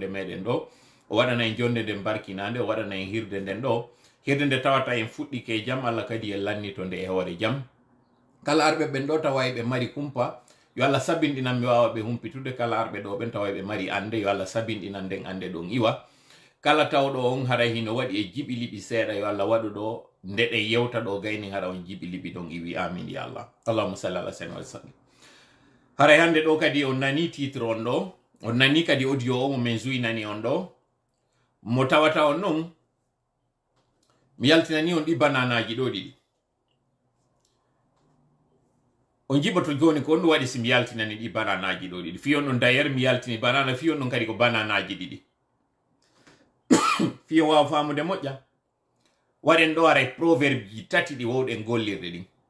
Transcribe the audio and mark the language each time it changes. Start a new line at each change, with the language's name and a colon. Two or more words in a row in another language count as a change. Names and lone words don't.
Fula: ka jonde meɗen ɗo o waɗana en jonde nden barkinande o waɗana en hirde nden ɗo hirde nde tawata en fuɗɗi ke jam Allah kadi en lanni to nde e hoore jam kala arɓe ɓen ɗo tawa ɓe mari kumpa yo Allah sabinɗinan mi wawa ɓe humpitude kala arɓe ɗo ɓen tawa ɓe mari ande yo Allah sabinɗinan nden ande ɗon iwa kala tawɗo on hara hino waɗi e jiɓi liɓi seeɗa yo Allah waɗu ɗo nde ɗe yewta ɗo gayni hara on jiɓi liɓi ɗon iwi amin ya Allah
Arabic: اللهم صل على سيدنا وسلم
Fula: haray hande ɗo kadi on nani titre on ɗo on nani kadi audio o mo min zuynani on ɗo mo tawata on non mi yaltinani on ɗi bananaji ɗo ɗiɗi on jiɓoto joni ko on ɗum waɗi si mi yaltinani ɗi bananaji ɗo ɗiɗi fiyon ɗon d'ailleurs mi yaltini banana fiyon ɗon kadi ko bananaji ɗiɗi fiyo wawa famude moƴƴa waɗen ɗo aray proverbe ji tati ɗi wowɗen gollirde ɗin